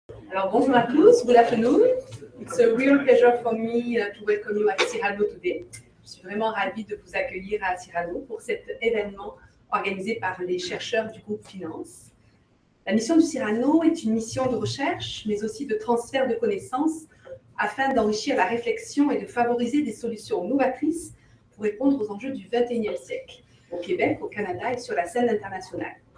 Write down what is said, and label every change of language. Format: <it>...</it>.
<fr>Alors, bonjour à tous,</fr> <en>good afternoon. It's a real pleasure for me to welcome you at Cyrano today.</en> <fr>Je suis vraiment ravie de vous accueillir à Cyrano pour cet événement organisé par les chercheurs du groupe Finance. La mission du Cyrano est une mission de recherche, mais aussi de transfert de connaissances afin d'enrichir la réflexion et de favoriser des solutions novatrices pour répondre aux enjeux du XXIe siècle, au Québec, au Canada et sur la scène internationale.</fr>